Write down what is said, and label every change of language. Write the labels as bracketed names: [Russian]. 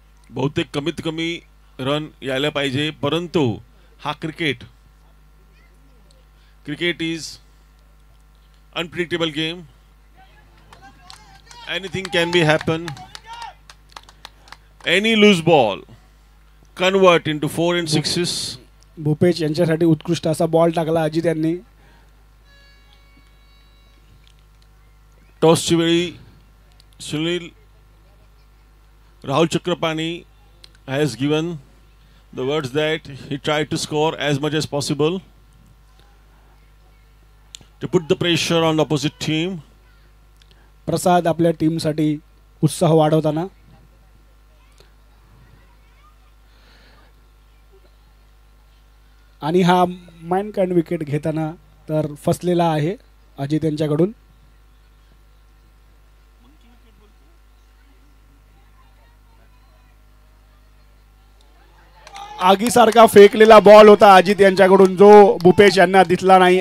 [Marathi] बहुतेक कमीत कमी रन यायला पाहिजे, परंतु हा cricket [English] Is unpredictable game. Anything can be happen. Any loose ball convert into 4 and 6s. [Marathi] Bhupesh यांच्यासाठी उत्कृष्ट असा बॉल टाकला अजित यांनी. टॉसची वेळी [English] Sunil Rahul Chakrapani has given the words that he tried to score as much as possible to put the pressure on the opposite team. [Marathi] प्रसाद आपल्या टीमसाठी उत्साह वाढवताना. आणि हा मॅनकाइंड विकेट घेताना तर फसलेला आहे अजित यांच्याकडून. आगीसारखा फेकलेला बॉल होता अजित यांच्याकडून, जो भूपेश यांना दिसला नाही.